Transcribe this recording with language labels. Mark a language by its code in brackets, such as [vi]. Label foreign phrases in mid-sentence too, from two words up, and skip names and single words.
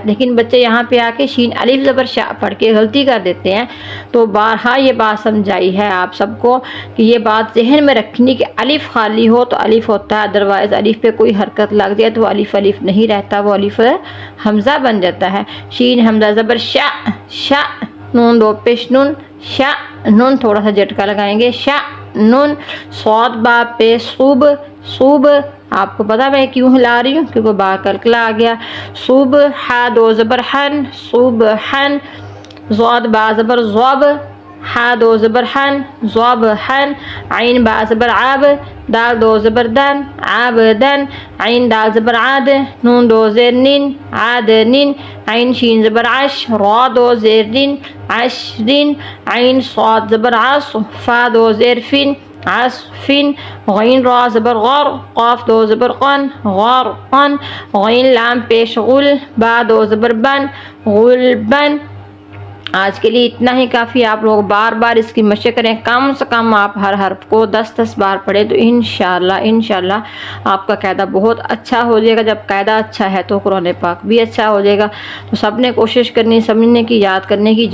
[ur] لیکن بچے یہاں پہ آ کے شین الف زبر شا پڑھ کے غلطی کر دیتے ہیں، تو بارہا یہ بات سمجھائی ہے آپ سب کو کہ یہ بات ذہن میں رکھنی کہ الف خالی ہو تو الف ہوتا ہے، ادروائز الف پہ کوئی حرکت لگ جائے تو وہ الف الف نہیں رہتا، وہ الف حمزہ بن جاتا ہے۔ شین حمزہ زبر شا، شا، نون دو پیش نون، شا نون، تھوڑا سا جھٹکا لگائیں گے، شا نون۔ صاد با پہ صوب، صوب، آپ کو پتا میں کیوں ہلا رہی ہوں؟ کیونکہ با قلقلہ آ گیا۔ صوب، ہا دو زبر ہن، صوب ہن۔ ضاد با زبر ضب، ہا دو زبر ہن، ضب ہن۔ عین با زبر عب، دال دو زبر دن، عبدن۔ عین دال زبر عد، نون دو زیر نین، عدنین۔ عین شین زبر عش، را دو زیر رین، عشرین۔ عین صاد زبر عص، فا دو زیر فین، عصفین۔ غین را زبر غر، قاف دو زبر قن، غرقن۔ غین لام پیش غل، با دو زبر بن، غلبن۔ آج کے لیے اتنا ہی کافی، آپ لوگ بار بار اس کی مشق کریں، کم سے کم آپ ہر حرف کو 10 بار پڑھیں تو انشاءاللہ آپ کا قاعدہ بہت اچھا ہو جائے گا۔ جب قاعدہ اچھا ہے تو قرآن پاک بھی اچھا ہو جائے گا۔ تو سب نے کوشش کرنی سمجھنے کی، یاد کرنے کی۔